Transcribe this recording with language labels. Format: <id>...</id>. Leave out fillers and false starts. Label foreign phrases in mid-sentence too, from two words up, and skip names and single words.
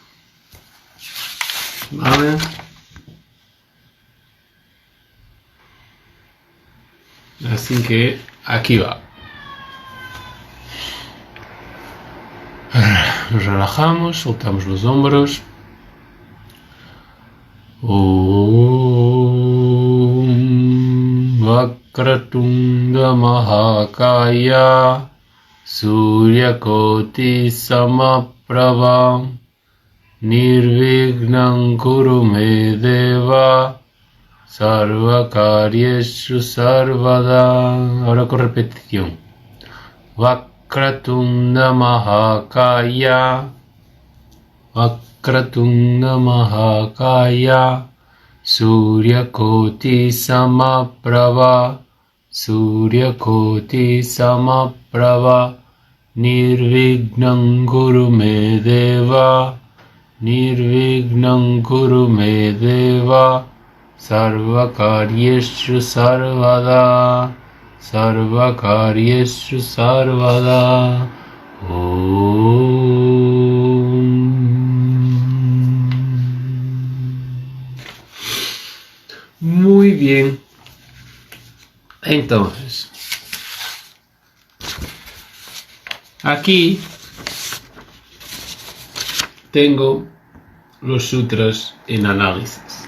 <es>¿Vale? Así que aquí va. Nos relajamos, soltamos los hombros.</es> <sa>Om Vakratunda Mahakaya Surya Koti Samaprabha Nirvignam kuru me deva sarvakaryeshu sarvada.</sa> <es>Ahora con repetición.</es> <sa>Vakratunda mahakaya. Vakratunda mahakaya. Surya Koti Samaprabha. Surya Koti Samaprabha. Nirvignam kuru me deva. Nirvignam kuru me deva. Sarvakaryeshu sarvada. Sarvakaryeshu sarvada.</sa> <es>Muy bien. Entonces, aquí tengo los sutras en análisis.</es>